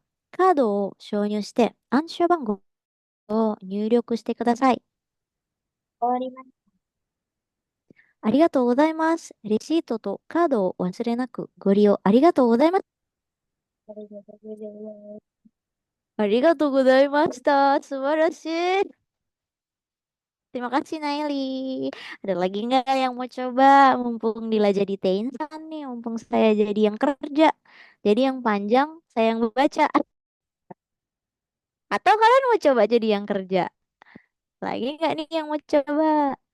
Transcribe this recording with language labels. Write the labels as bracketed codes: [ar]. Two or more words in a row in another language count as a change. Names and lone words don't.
[ja] カードを挿入して暗証番号を入力してください。終わりました。ありがとうございます。レシートとカードをお忘れなくご利用ありがとうございます。ありがとうございます。ありがとうございました。 [id] 素晴らしい。Terima kasih Naili. Ada lagi nggak yang mau coba? Mumpung Dila jadi Teinsan nih, mumpung saya jadi yang kerja. Jadi yang panjang, saya yang baca. Atau kalian mau coba jadi yang kerja? Lagi nggak nih yang mau coba?